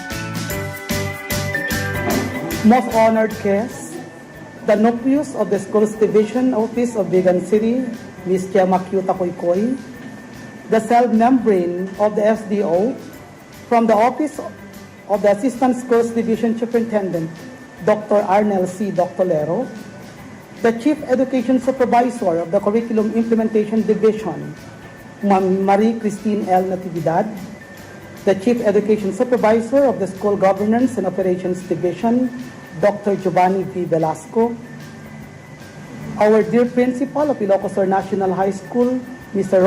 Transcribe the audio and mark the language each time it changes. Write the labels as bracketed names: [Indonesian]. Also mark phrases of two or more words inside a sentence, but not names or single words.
[English] Most honored guests, the nucleus of the Schools Division Office of Vigan City, Ms. Gemma Q. the cell membrane of the SDO, from the Office of the Assistant Schools Division Superintendent, Dr. Arnel C. Doctolero, the Chief Education Supervisor of the Curriculum Implementation Division, Ma'am Marie Christine L. Natividad, the Chief Education Supervisor of the School Governance and Operations Division, Dr. Giovanni V. Velasco, our dear Principal of Ilocos Sur National High School, Mr.